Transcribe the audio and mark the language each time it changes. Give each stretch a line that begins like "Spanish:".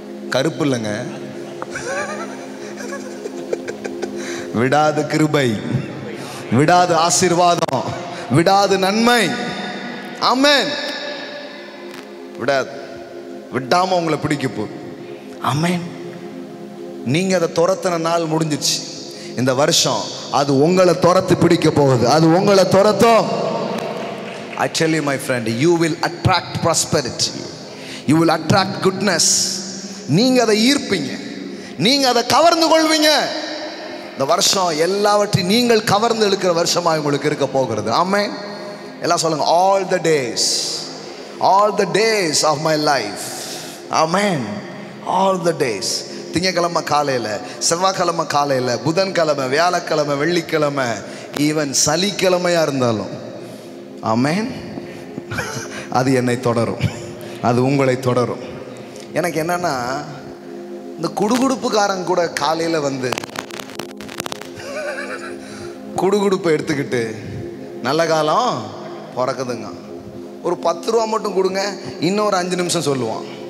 Tamil: கருப்பு இல்லைங்க, விடாது கிருபை, விடாது ஆசீர்வாதம், விடாது நன்மை. ஆமென். விடாது, விடாம உங்களை பிடிக்க போகுது. ஆமென். நீங்க அதை துரத்தின நாள் முடிஞ்சிச்சு. இந்த வருஷம் அது உங்களை துரத்து பிடிக்க போகுது. அது உங்களை துரத்தும்.
English: I tell you my friend, you will attract prosperity, you will attract goodness.
Tamil: நீங்க அதை ஈர்ப்பீங்க, நீங்க அதை கவர்ந்து கொள்வீங்க. இந்த வருஷம் எல்லாவற்றையும் நீங்கள் கவர்ந்து இழுக்கிற வருஷமா உங்களுக்கு இருக்க போகிறது. ஆமென். எல்லாம் சொல்லுங்க,
English: all the days of my life.
Tamil: Amen.
English: all the days.
Tamil: திங்கக்கிழமை காலையில, செவ்வாய்க்கிழமை காலையில, புதன்கிழமை, வியாழக்கிழமை, வெள்ளிக்கிழமை, ஈவன் சனிக்கிழமையா இருந்தாலும், ஆமென், அது என்னை தொடரும், அது உங்களை தொடரும். எனக்கு என்னன்னா, இந்த குடுகுடுப்புக்காரன் கூட காலையில வந்து குடுகுடுப்பை எடுத்துக்கிட்டு நல்ல காலம் பிறக்குதுங்க, ஒரு 10 ரூபா மட்டும் கொடுங்க, இன்னொரு 5 நிமிஷம் சொல்லுவான்.